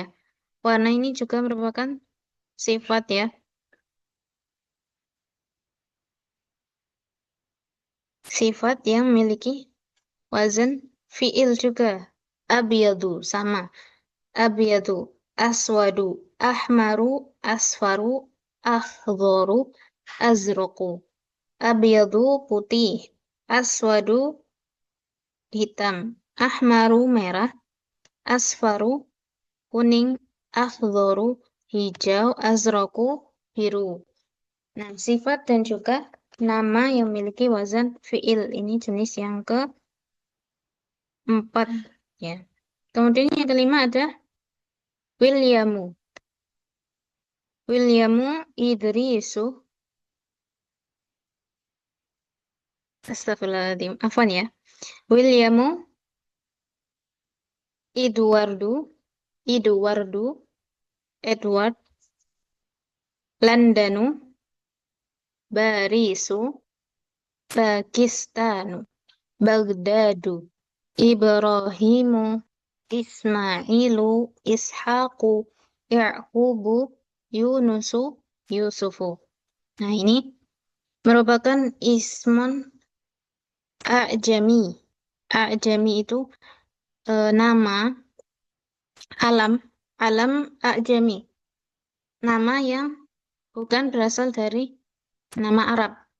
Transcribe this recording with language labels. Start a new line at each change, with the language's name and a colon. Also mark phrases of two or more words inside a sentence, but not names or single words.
Indonesian: Warna ini juga merupakan sifat ya. Sifat yang memiliki
Arabic: wazan fi'il
Indonesian: juga. Abiyadu sama.
Arabic: Abiyadu, aswadu, ahmaru, asfaru, akhdharu, azraqu.
Indonesian: Abiyadu putih, aswadu hitam, ahmaru merah, asfaru kuning, akhdharu hijau, azraqu biru. Nah, sifat dan juga nama yang memiliki
Arabic: wazan fi'il
Indonesian: ini jenis yang keempat ya. Kemudian yang kelima ada Williamu. Williamu Idrisu.
Arabic: Astagfirullahaladzim.
Indonesian: Afwan ya. Williamu Eduardo. Eduardo. Edward. Landanu. Barisu. Pakistanu. Baghdadu. Ibrahimu. Ismailu. Ishaqu. Ya'qubu. Yunusu. Yusufu. Nah, ini merupakan
Arabic: ismun a'jami.
Indonesian: A'jami itu nama
Arabic: alam a'jami.
Indonesian: Nama yang bukan berasal dari nama Arab.